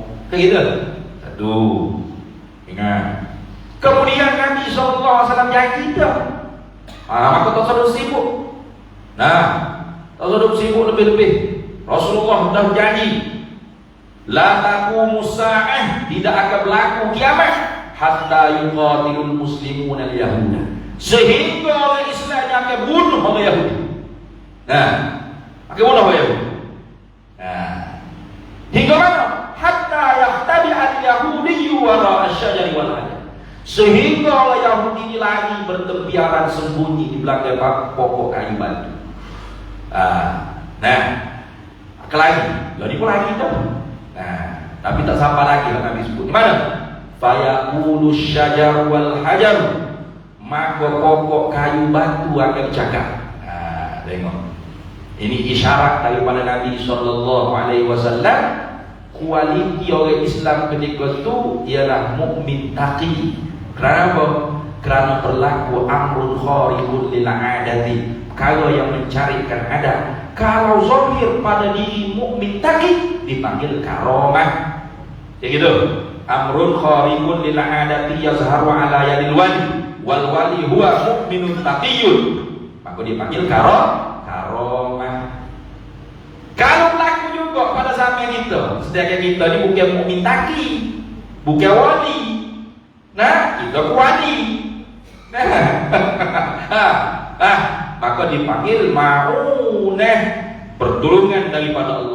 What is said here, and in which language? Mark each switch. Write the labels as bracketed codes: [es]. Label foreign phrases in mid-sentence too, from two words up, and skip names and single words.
[ms] Kayak gitu. Satu. Ingat. Kemudian Nabi SAW janji kita. Maka tak sudah sibuk. Nah, tak sudah sibuk lebih-lebih. Rasulullah dah janji. [ar] لا تقوم الساعة, [ms] tidak akan berlaku kiamat [ar] حتى يقاتل المسلمون اليهود. [ms] Sehingga orang Islam akan bunuh orang Yahudi. Nah, akan bunuh orang Yahudi. Nah, hingga mana? [ar] حتى يختبئ اليهودي وراء الشجر والحجر. [ms] Sehingga orang Yahudi lari bertempiaran sembunyi di belakang pokok kayu batu. Nah, kelagi, jadi pun lagi dah. Nah, tapi tak sampai lagi lah Nabi sebut. Di mana? [ar] فيقول الشجر والحجر. [ms] Maka pokok kayu batu akan bercakap. Tengok. Ini isyarat daripada Nabi SAW. Kualiti orang Islam ketika itu ialah [ar] مؤمن تقي. [ms] Kenapa? Kerana berlaku [ar] أمر خارق للعادة. [ms] Kalau yang mencarikan adat. Kalau zahir pada diri [ar] مؤمن تقي [ms] dipanggil karamah. Ya gitu. [ar] أمر خارق للعادة يظهر على يد الولي والولي هو مؤمن تقي. [ms] Maka dipanggil karamah. Kalau berlaku juga pada zaman kita, sedangkan kita ni bukan [ar] مؤمن تقي, [ms] bukan wali. Nah, kita wali. Maka dipanggil ma'unah, pertolongan daripada Allah.